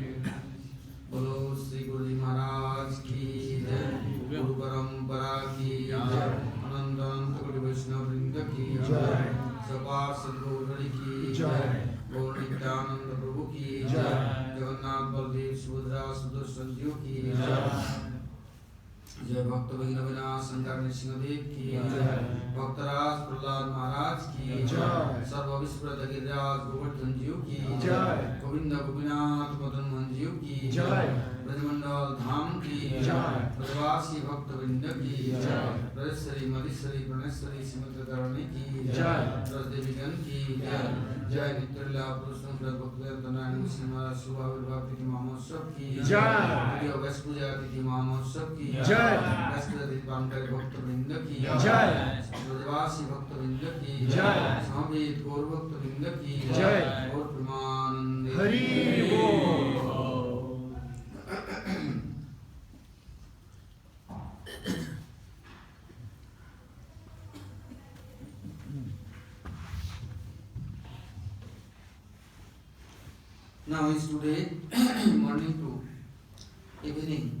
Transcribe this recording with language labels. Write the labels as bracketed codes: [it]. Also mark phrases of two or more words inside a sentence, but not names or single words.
[hi] बोलो श्री गुरु जी महाराज की जय, गुरु परम्परा की जय, आनन्द अनन्त कोटि वैष्णव वृन्द की जय, सबर सद्गुरु की जय, गौर नित्यानन्द प्रभु की जय, जगन्नाथ बलदेव सुभद्रा सुदर्शन जी की जय, जय भक्त भगीना बिना शंकर नृसिंहदेव की जय, भक्तराज प्रहलाद महाराज की जय, सर्व विश्व गिरिराज गोवर्धन जी की जय, गोविंद गोपीनाथ मदन मोहन जी की जय, ब्रजमंडल धाम की जय, ब्रजवासी भक्त वृंद की जय, ब्रजेश्वरी मधेश्वरी प्रणेश्वरी श्रीमती धरणी की जय, ब्रजदेवीगण की जय, जय नित्यलीला पुरुषोत्तम भक्तनारायण श्रीमद शुभ आविर्भाव तिथि महोत्सव की जय, व्यास पूजा तिथि महोत्सव की जय, व्यास पूजा तिथि पालनकारी भक्त वृंद की जय, ब्रजवासी भक्त वृंद की जय, समवेत गौर भक्त वृंद की जय, गौर प्रेमानंद हरि बोल। [en] Now is today morning to evening